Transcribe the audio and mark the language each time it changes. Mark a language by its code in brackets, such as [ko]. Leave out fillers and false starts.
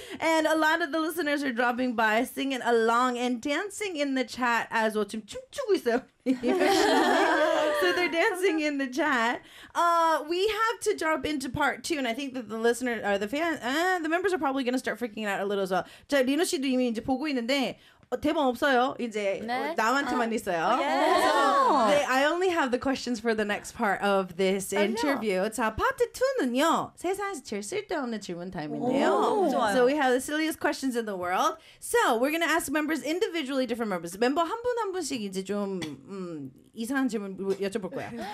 [en] And a lot of the listeners are dropping by, singing along and dancing in the chat as well. [ko] 지금 춤추고 있어요. [en] So they're dancing in the chat. We have to jump into part two, and I think that the listeners or the fans, the members are probably going to start freaking out a little as well. [ko] 자, 리노 씨도 이미 이제 보고 있는데 대본 없어요. 이제 네? 나한테만 있어요. Yeah. [en] So I only have the questions for the next part of this interview. [ko] 자, 파트 2는요. 세상에서 제일 쓸데없는 질문 타임인데요. [en] So we have the silliest questions in the world. So we're going to ask members individually, different members. [ko] 멤버 한 분 한 분씩 이제 좀 이상한 질문 여쭤볼 거예요.